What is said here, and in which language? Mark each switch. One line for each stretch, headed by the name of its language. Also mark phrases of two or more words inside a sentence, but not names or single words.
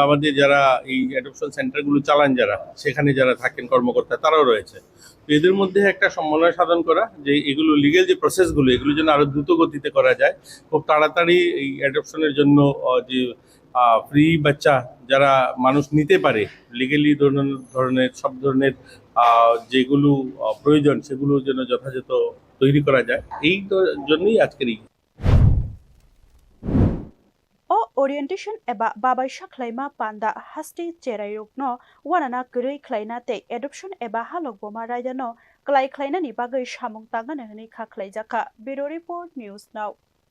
Bangla: আমাদের যারা এই অ্যাডপশন সেন্টারগুলো চালান যারা সেখানে যারা থাকেন কর্মকর্তা তারাও রয়েছে তো এদের মধ্যে একটা সমন্বয় সাধন করা যে এগুলো লিগ্যাল যে প্রসেসগুলো এগুলো যেন আরো দ্রুত গতিতে করা যায় খুব তাড়াতাড়ি এই অ্যাডপশনের জন্য যে ফ্রি বাচ্চা যারা মানুষ নিতে পারে লিগেলি ধরনের সব ধরনের যেগুলো প্রয়োজন সেগুলো যেন যথাযথ তৈরি করা যায় এই জন্যই আজকের এই
Kok Borok: Orientation eba babai shaklaima panda haste cherairokno wanana gurui klaina te adoption eba halok boma raidano klai klaina ni bagai shamung tangana hni kha khlaijaka Bureau Report News Now